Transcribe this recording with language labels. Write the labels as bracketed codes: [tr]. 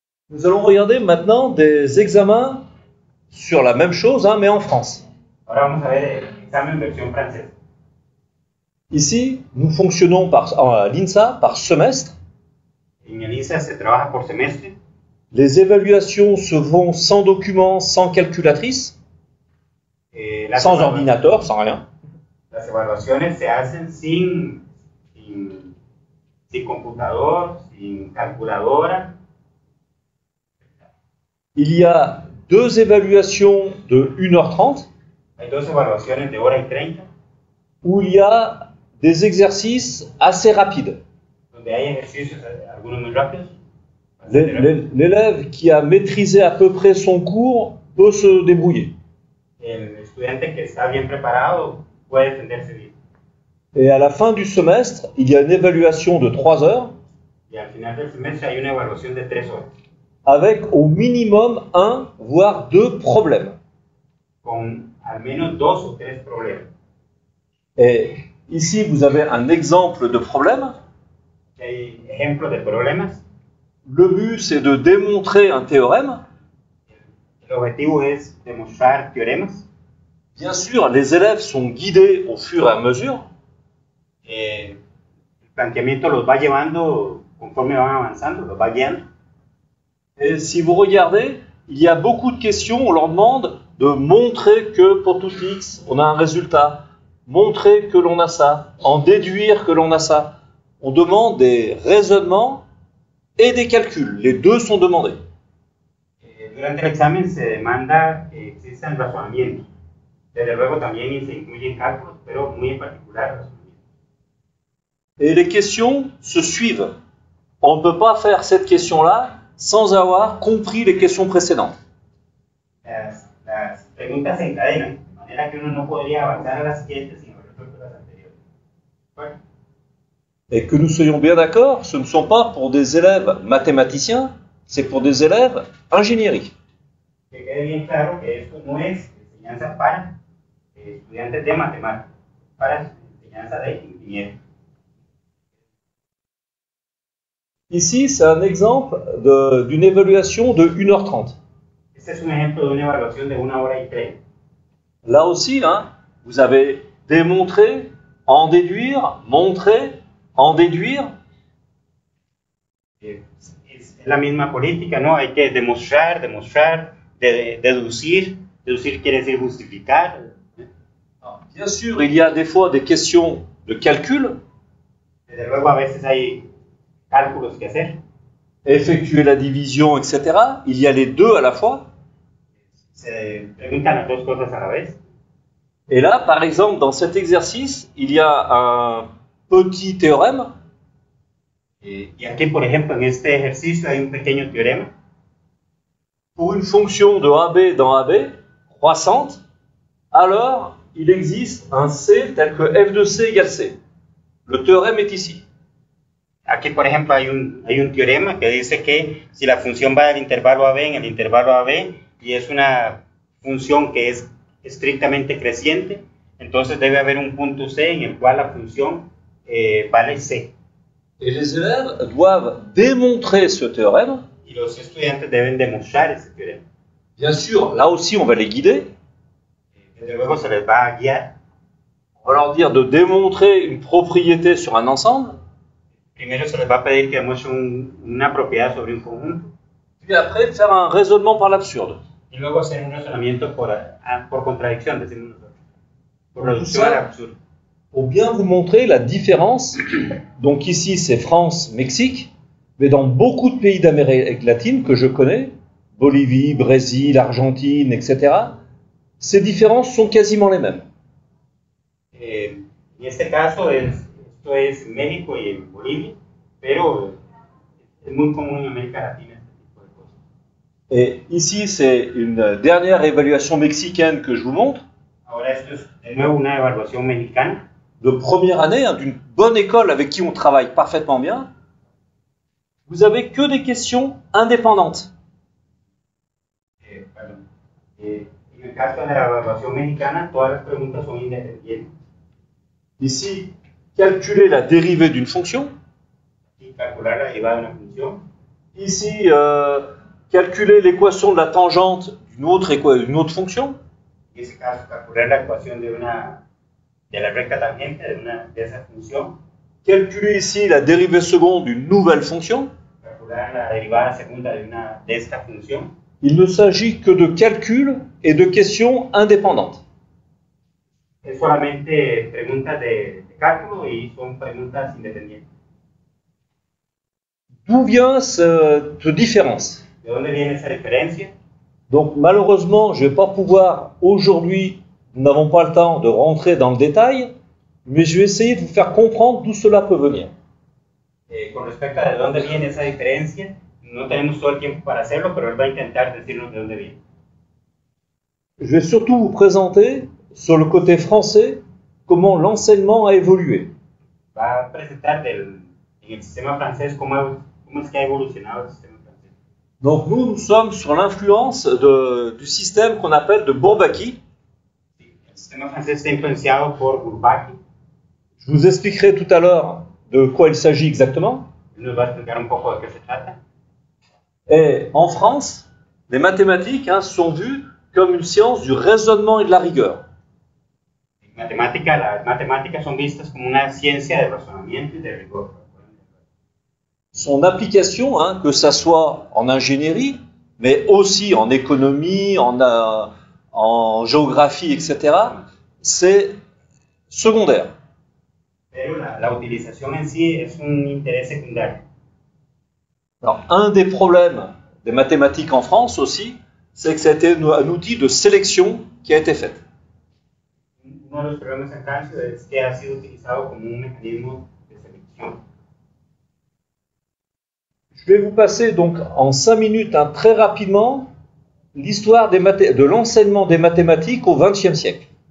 [fr] Nous allons regarder maintenant des examens sur la même chose, hein, mais en France. [es] Ahora vamos a ver el examen versión francesa. [fr] Ici, nous fonctionnons à l'INSA par semestre. [es] En el INSA se trabaja por semestre. [fr] Les évaluations se font sans document, sans calculatrice, sans ordinateur, sans rien. [es] Las evaluaciones se hacen sin computador, sin calculadora. [fr] Il y a 2 évaluations de 1h30. [es] Hay 2 evaluaciones de hora y 30. [fr] Où il y a des exercices assez rapides. [es] Donde hay ejercicios, algunos muy rápidos. [fr] L'élève qui a maîtrisé à peu près son cours peut se débrouiller. [es] El estudiante que está bien preparado puede defenderse bien. [fr] Et à la fin du semestre, il y a une évaluation de 3 heures. [es] Y al final del semestre hay una evaluación de 3 horas. [fr] Avec au minimum 1, voire 2 problèmes. [es] Con al menos 2 o 3 problèmes. [fr] Et ici, vous avez un exemple de problème. [es] Hay ejemplos de problemas. [fr] Le but, c'est de démontrer un théorème. [es] El objetivo es demostrar teoremas. [fr] Bien sûr, les élèves sont guidés au fur et à mesure. [es] El planteamiento los va llevando conforme van avanzando, los va guiando. [fr] Et si vous regardez, il y a beaucoup de questions, on leur demande de montrer que pour tout x, on a un résultat, montrer que l'on a ça, en déduire que l'on a ça. On demande des raisonnements et des calculs, les deux sont demandés. [es] Durante el examen se demanda que existan razonamientos. Desde luego también se incluyen cálculos, pero muy en particular razonamientos. [fr] Et les questions se suivent. On ne peut pas faire cette question-là sans avoir compris les questions précédentes. [es] Las preguntas se encadenan, de manera que uno no podría avanzar a las siguientes sin haber resuelto las anteriores. Bueno. [fr] Et que nous soyons bien d'accord, ce ne sont pas pour des élèves mathématiciens, c'est pour des élèves ingénierie. [es] Que quede bien claro que esto no es enseñanza para estudiantes de matemáticas, para enseñanza de ingeniería. [fr] Ici, c'est un exemple d'une évaluation de 1h30. [es] Este es un ejemplo de una evaluación de 1 hora y 30. [fr] Là aussi, hein, vous avez démontré, en déduire, montrer, en déduire. [es] Es la misma política, ¿no? Hay que demostrar, deducir. Deducir quiere decir justificar. [fr] Bien sûr, il y a des fois des questions de calcul. [es] Desde luego, a veces hay cálculos que hacer. [fr] Effectuer la division, etc. Il y a les deux à la fois. [es] Se preguntan las dos cosas a la vez. [fr] Et là, par exemple, dans cet exercice, il y a un petit théorème. [es] Y aquí, por ejemplo, en este ejercicio hay un pequeño teorema. [fr] Pour une fonction de AB dans AB, croissante, alors il existe un C tel que f de C égale C. Le théorème est ici. [es] Aquí, por ejemplo, hay un teorema que dice que si la función va del intervalo AB en el intervalo AB y es una función que es estrictamente creciente, entonces debe haber un punto C en el cual la función vale C. [fr] Et les élèves doivent démontrer ce théorème. [es] Y los estudiantes deben demostrar ese teorema. [fr] Bien sûr, là aussi, on va les guider. [es] Desde luego se les va a guiar. [fr] On va leur dire de démontrer une propriété sur un ensemble. [es] Primero se les va a pedir que demuestren una propiedad sobre un conjunto. [fr] Puis après, faire un raisonnement par l'absurde. [es] Y luego hacer un razonamiento por contradicción, decimos nosotros. Por [fr] Tout [es] reducción al [fr] ça, [es] absurdo. [fr] pour bien vous montrer la différence. Donc ici, c'est France, Mexique. Mais dans beaucoup de pays d'Amérique latine que je connais, Bolivie, Brésil, Argentine, etc., ces différences sont quasiment les mêmes. [es] En este caso, esto es en México y en Bolivia, pero es muy común en América Latina este tipo de cosas. [fr] Et ici, c'est une dernière évaluation mexicaine que je vous montre, [es] Ahora esto es de nuevo una evaluación mexicana, [fr] de première année, hein, d'une bonne école avec qui on travaille parfaitement bien. Vous avez que des questions indépendantes. [es] En el caso de la evaluación mexicana, todas las preguntas son independientes. [fr] Ici, calculer la dérivée d'une fonction. [es] Y calcular la derivada de una función. [fr] Ici, calculer l'équation de la tangente d'une autre fonction. [es] En ese caso, calcular la ecuación de la recta tangente de esa función. [fr] Calculer ici la dérivée seconde d'une nouvelle fonction. [es] Calcular la derivada segunda de esta función. [fr] Il ne s'agit que de calculs et de questions indépendantes. [es] Es solamente preguntas de cálculo y son preguntas independientes. [fr] D'où vient cette différence? [es] ¿De dónde viene esa diferencia? [fr] Donc malheureusement, je ne vais pas pouvoir aujourd'hui, nous n'avons pas le temps de rentrer dans le détail, mais je vais essayer de vous faire comprendre d'où cela peut venir. [es] Con respecto a de dónde viene esa diferencia, no tenemos todo el tiempo para hacerlo, pero él va a intentar decirnos de dónde viene. [fr] Je vais surtout vous présenter, sur le côté français, comment l'enseignement a évolué. [es] Va a presentar en el sistema francés cómo es que ha evolucionado el sistema francés. [fr] Donc nous sommes sur l'influence du système qu'on appelle de Bourbaki. [es] El sistema francés está influenciado por Bourbaki. [fr] Je vous expliquerai tout à l'heure de quoi il s'agit exactement. [es] Él nos va a explicar un poco de qué se trata. [fr] Et en France, les mathématiques sont vues comme une science du raisonnement et de la rigueur. [es] Las matemáticas son vistas como una ciencia de razonamiento y de rigor. [fr] Son application, que ça soit en ingénierie, mais aussi en économie, en géographie, etc., c'est secondaire. [es] Pero la utilización en sí es un interés secundario. [fr] Alors, un des problèmes des mathématiques en France aussi, c'est que c'était un outil de sélection qui a été fait. [es] Uno de los problemas en Francia es que ha sido utilizado como un mecanismo de selección. [fr] Je vais vous passer donc en 5 minutes, très rapidement, l'histoire de l'enseignement des mathématiques au XXe siècle.